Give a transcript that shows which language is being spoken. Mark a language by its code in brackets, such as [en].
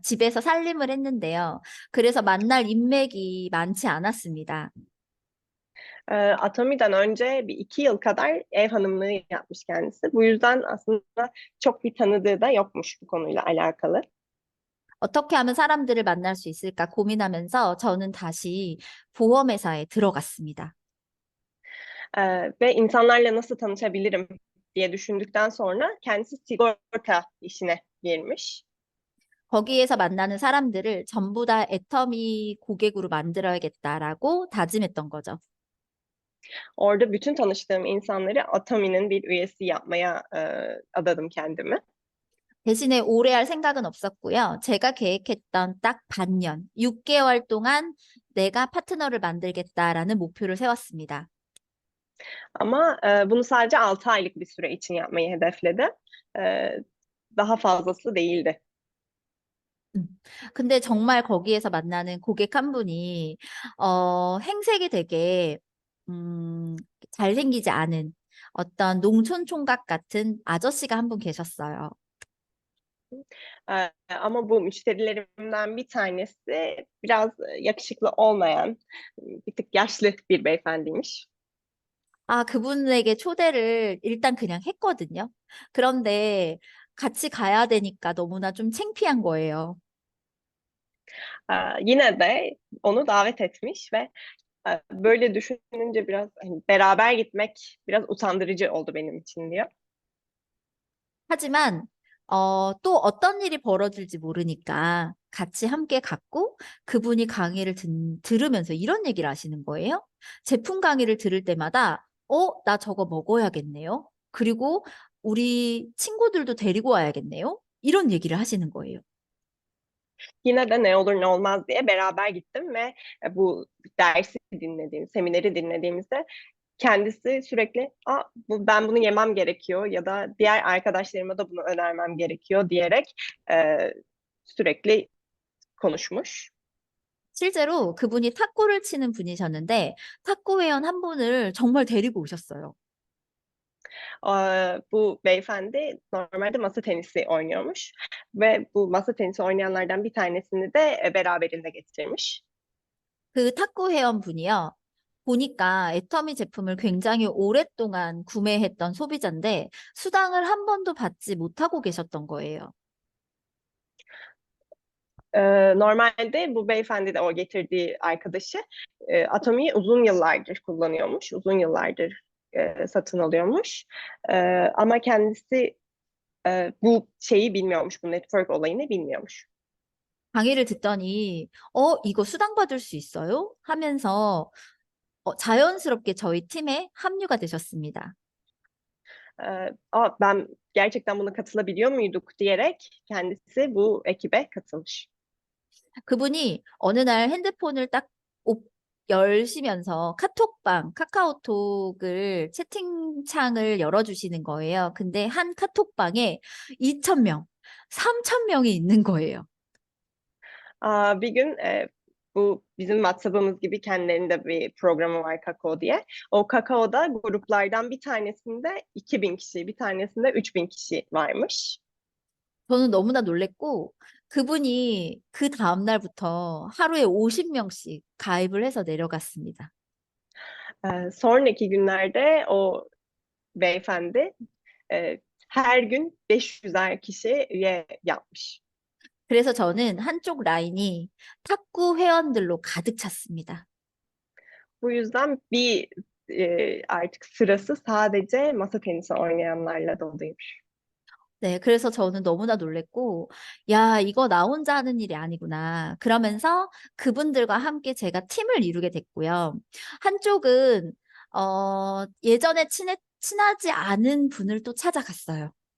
[ko] 집에서 살림을 했는데요. 그래서 만날 인맥이 많지 않았습니다. [tr] Atomi'den önce bir 2 yıl kadar ev hanımlığı yapmış kendisi. Bu yüzden aslında çok bir tanıdığı da yokmuş bu konuyla alakalı. [ko] 어떻게 하면 사람들을 만날 수 있을까 고민하면서 저는 다시 보험회사에 들어갔습니다. [tr] Ve insanlarla nasıl tanışabilirim diye düşündükten sonra kendisi sigorta işine girmiş. [ko] 거기에서 만나는 사람들을 전부 다 애터미 고객으로 만들어야겠다라고 다짐했던 거죠. [tr] Orada bütün tanıştığım insanları Atomi'nin bir üyesi yapmaya adadım kendimi. [ko] 대신에 오래 할 생각은 없었고요. 제가 계획했던 딱 반년, 6개월 동안 내가 파트너를 만들겠다라는 목표를 세웠습니다. [tr] Ama bunu sadece 6 aylık bir süre için yapmayı hedefledi. Daha fazlası değildi. [ko] 근데 정말 거기에서 만나는 고객 한 분이 행색이 되게 잘생기지 않은 어떤 농촌 총각 같은 아저씨가 한 분 계셨어요. [tr] Ama bu müşterilerimden bir tanesi biraz yakışıklı olmayan, bir tık yaşlı bir beyefendiymiş. [ko] 아, 그분에게 초대를 일단 그냥 했거든요. 그런데 같이 가야 되니까 너무나 좀 창피한 거예요. [tr] Yine de onu davet etmiş ve böyle düşününce biraz hani, beraber gitmek biraz utandırıcı oldu benim için diyor. [ko] 하지만 또 어떤 일이 벌어질지 모르니까 같이 함께 갔고 그분이 강의를 들으면서 이런 얘기를 하시는 거예요. 제품 강의를 들을 때마다 나 저거 먹어야겠네요. 그리고 우리 친구들도 데리고 와야겠네요. 이런 얘기를 하시는 거예요. [tr] Yine de ne olur ne olmaz diye beraber gittim ve bu dersi semineri dinlediğimizde kendisi sürekli ben bunu yemem gerekiyor ya da diğer arkadaşlarıma da bunu önermem gerekiyor diyerek sürekli konuşmuş. [ko] 실제로 그분이 탁구를 치는 분이셨는데 탁구 회원 한 분을 정말 데리고 오셨어요. [tr] Bu beyefendi normalde masa tenisi oynuyormuş ve bu masa tenisi oynayanlardan bir tanesini de beraberinde getirmiş. [ko] 그 탁구 회원분이요. 보니까 애터미 제품을 굉장히 오랫동안 구매했던 소비자인데 수당을 한 번도 받지 못하고 계셨던 거예요. [tr] Normalde bu beyefendi de o getirdiği arkadaşı Atomi'yi uzun yıllardır kullanıyormuş, uzun yıllardır satın alıyormuş. Ama kendisi bu şeyi bilmiyormuş, bu network olayını bilmiyormuş. [ko] 강의를 듣더니 이거 수당 받을 수 있어요? 하면서 자연스럽게 저희 팀에 합류가 되셨습니다. [tr] Ben gerçekten buna katılabiliyor muyduk diyerek kendisi bu ekibe katılmış. [ko] 그분이 어느 날 핸드폰을 딱 열시면서 카카오톡을 채팅창을 열어주시는 거예요. 근데 한 카톡방에 2,000명, 3,000명이 있는 거예요. [tr] Bir gün bu bizim WhatsApp'ımız gibi kendilerinde bir programı var Kakao diye. O Kakao'da gruplardan bir tanesinde 2.000 kişi, bir tanesinde 3.000 kişi varmış. [ko] 저는 너무나 놀랬고 그분이 그 다음 날부터 하루에 50명씩 가입을 해서 내려갔습니다. [tr] Sonraki günlerde o beyefendi her gün 500'er kişi üye yapmış. [ko] 그래서 저는 한쪽 라인이 탁구 회원들로 가득 찼습니다. [tr] Bu yüzden artık sırası sadece masa tenisi oynayanlarla doluymuş. [ko] 네, 그래서 저는 너무나 놀랬고, 야, 이거 나 혼자 하는 일이 아니구나. 그러면서 그분들과 함께 제가 팀을 이루게 됐고요. 한쪽은 예전에 친하지 않은 분을 또 찾아갔어요.